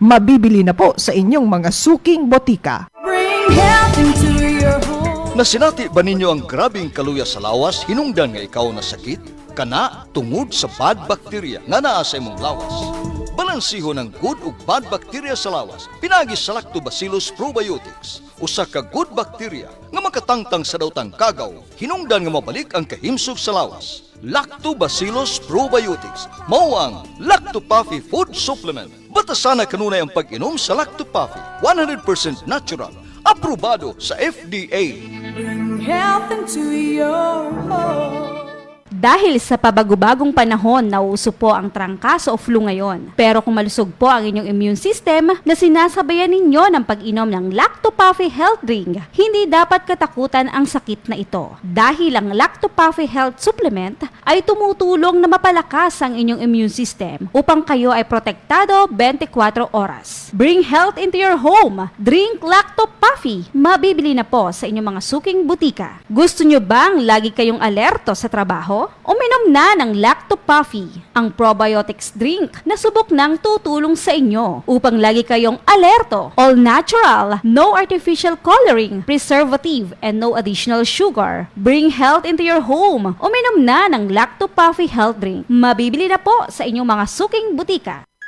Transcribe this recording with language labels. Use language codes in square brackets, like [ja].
[tl] Mabibili na po sa inyong mga suking botika. [en] Bring health into your home. [ceb] Nasinati ba ninyo ang grabing kaluya sa lawas hinungdan nga ikaw na sakit? Kana tungod sa bad bacteria nga naa sa imong lawas. Balansiho ng good ug bad bacteria sa lawas pinagi sa Lactobacillus probiotics. Usa ka good bacteria nga makatangtang sa dawtang kagaw hinungdan nga mabalik ang kahimsog sa lawas. Lactobacillus probiotics mao ang Lacto-Puffy food supplement. Batasan na kanunay ang pag-inom sa Lacto-Puffy, 100% natural, aprobado sa FDA. [en] Bring health into your home. [tl] Dahil sa pabagubagong panahon, nauuso po ang trangkaso o flu ngayon. Pero kung malusog po ang inyong immune system na sinasabayan ninyo ng pag-inom ng Lacto-Puffy Health Drink, hindi dapat katakutan ang sakit na ito. Dahil ang Lacto-Puffy Health Supplement ay tumutulong na mapalakas ang inyong immune system upang kayo ay protektado 24 oras. [en] Bring health into your home. Drink Lacto-Puffy. [tl] Mabibili na po sa inyong mga suking butika. Gusto nyo bang lagi kayong alerto sa trabaho? Uminom na ng Lacto-Puffy, ang probiotics drink na subok nang tutulong sa inyo upang lagi kayong alerto. [en] All natural, no artificial coloring, preservative, and no additional sugar. Bring health into your home. [tl] Uminom na ng Lacto-Puffy Health Drink. Mabibili na po sa inyong mga suking butika.